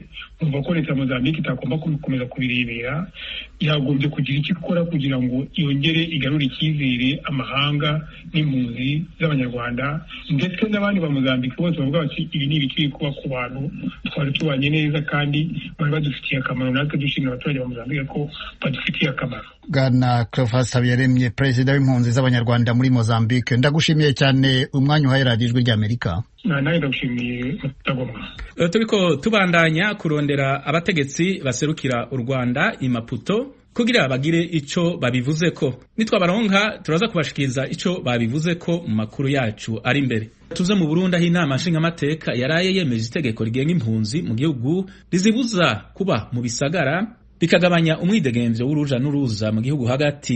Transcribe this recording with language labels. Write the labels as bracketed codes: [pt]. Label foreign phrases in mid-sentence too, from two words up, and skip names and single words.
[rw] Umva ko leta ya Mozambique itagomba gukomeza kubirebera, yagombye kugira icyo ikora kugira ngo yongere igarure icyizere amahanga n'impunzi z'abanyarwanda ndetse n'abandi ba Mozambique bose bavuga bati ibi ni ibikwiye kuba ku bantu twari tubanye neza kandi bari badufitiye akamaro, natwe dushimira abaturage ba Mozambique ko badufitiye akamaro. Bwana Cleophas Habiyaremye, perezida w'impunzi z'abanyarwanda muri Mozambique, ndagushimiye cyane umwanya uhaye radiyo Ijwi ry'Amerika. Nawe ndagushimiye Mutagomwa. [rn] Turiko tubandanya kurondera abategetsi baserukira u Rwanda i Maputo kugira bagire ico babivuzeko. Nitwabaronka turaza kubashikiriza ico babivuzeko mu makuru yacu ari imbere. Tuze mu Burundi aho inama nshingamateka yaraye yemeje itegeko rigenga impunzi mu gihugu rizibuza kuba mu bisagara bikagabanya umwidegemvyo w'uruja n'uruza mu gihugu hagati.